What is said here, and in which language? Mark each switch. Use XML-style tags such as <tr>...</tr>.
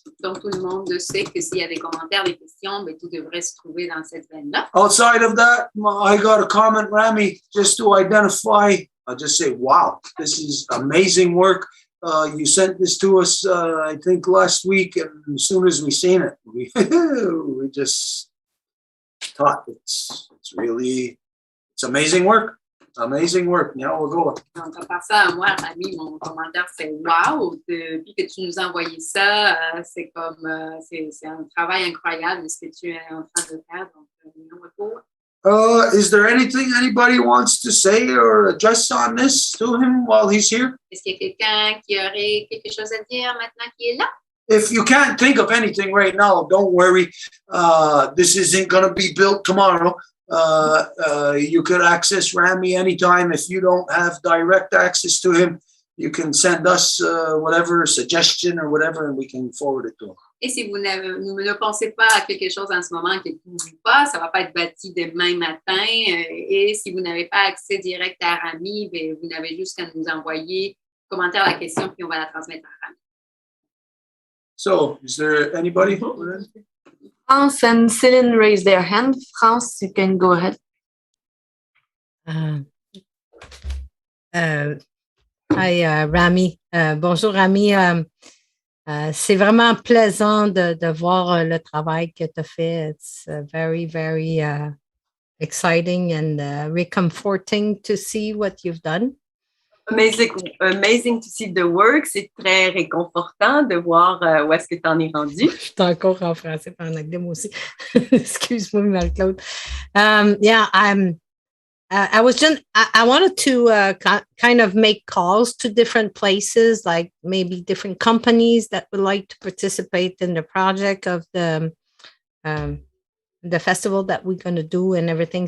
<fr>Donc tout le monde sait que s'il y a des commentaires, des questions, ben, tout devrait se trouver dans cette veine-là.</fr> <en>Outside of that, I got a comment, Rami, just to identify. I'll just say, wow, this is amazing work. You sent this to us, I think, last week, and as soon as we seen it, we just thought it's amazing work. Amazing work. Now we'll go.</en> <fr>Donc, à part ça, moi, Rami, mon commentaire, c'est wow. Depuis que tu nous as envoyé ça, c'est comme, c'est un travail incroyable ce que tu es en train de faire. Donc, nous retour.</fr> <en>Is there anything anybody wants to say or address on this to him while he's here?</en> <fr>Est-ce qu'il y a quelqu'un qui aurait quelque chose à dire maintenant qui est là?</fr> <en>If you can't think of anything right now, don't worry. This isn't going to be built tomorrow. You could access Rami anytime. If you don't have direct access to him, you can send us whatever suggestion or whatever, and we can forward it to him.</en> <fr>Et si vous ne pensez pas à quelque chose en ce moment qui ne bouge pas, ça ne va pas être bâti demain matin. Et si vous n'avez pas accès direct à Rami, ben, vous n'avez juste qu'à nous envoyer commentaire à la question, puis on va la transmettre à Rami.</fr> <en>So, is there anybody? France and Céline raise their hand. France, you can go ahead. Hi, Rami.</en> <fr>Bonjour,</fr> <en>Rami.</en> <fr>C'est vraiment plaisant de voir le travail que tu as fait.</fr> <en>It's very, very exciting and reconforting to see what you've done. Amazing to see the work.</en> <fr>C'est très réconfortant de voir où est-ce que tu en es rendu. Je suis encore en français, en anglais, moi aussi. Excuse-moi, Marie-Claude.</fr> <en>Yeah, I was just, I wanted to kind of make calls to different places, like maybe different companies that would like to participate in the project of the festival that we're going to do and everything.</en>